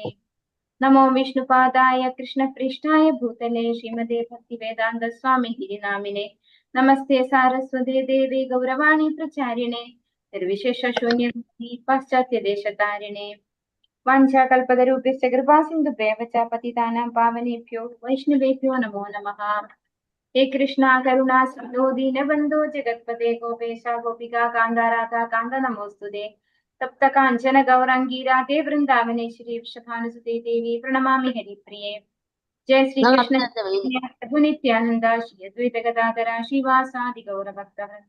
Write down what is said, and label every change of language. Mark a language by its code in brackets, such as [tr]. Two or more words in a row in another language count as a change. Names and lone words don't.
[sa] നമോ വിഷ്ണുപാദായ കൃഷ്ണപൃഷ്ഠായ ഭൂതലെ ശ്രീമതേ ഭക്തിവേദാന്ത സ്വാമിൻ ഇതി നാമിനെ നമസ്തേ സാരസ്വതേ ദേവേ ഗൗരവാണി പ്രചാരിണേ നിർവിശേഷ ശൂന്യേ പാശ്ചാത്യദേശതാരിണേ. വാഞ്ചാകൽപതരൂപ്യശ്ച കൃപാസിന്ധുഭ്യവ ച പതിതാനാം പാവനേഭ്യോ വൈഷ്ണവേഭ്യോ നമോ നമഃ. ഹേ കൃഷ്ണ കരുണാ സിന്ധോ ദീനബന്ധോ ജഗത്പതേ ഗോപേശ ഗോപികാ കാന്ത രാധാ കാന്ത നമോസ്തുതേ. തപ്ത കാഞ്ചന ഗൗരാംഗീ രാധേ വൃന്ദാവനേശ്വരി വൃഷഭാനുസുതേ ദേവി പ്രണമാമി ഹരിപ്രിയേ. ജയ ശ്രീകൃഷ്ണ പ്രഭു നിത്യാനന്ദ ശ്രീ അദ്വൈത ഗദാധര ശ്രീവാസാദി ഗൗരഭക്തവൃന്ദ.